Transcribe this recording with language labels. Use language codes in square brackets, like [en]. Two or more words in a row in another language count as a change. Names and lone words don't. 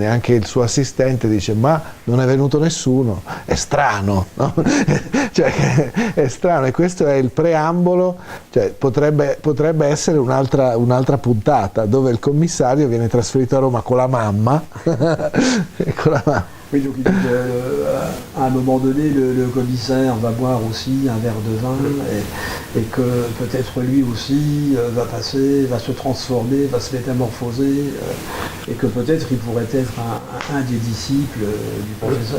[it] Anche il suo assistente dice: ma non è venuto nessuno, è strano, no? Cioè, è strano, e questo è il preambolo, cioè potrebbe essere un'altra puntata dove il commissario viene trasferito a Roma con la mamma. Con la mamma. [fr] Oui, donc il dit qu'à un moment donné, le commissaire va boire aussi un verre de vin et que peut-être lui aussi va se transformer, va se métamorphoser et que peut-être il pourrait être un des disciples du professeur.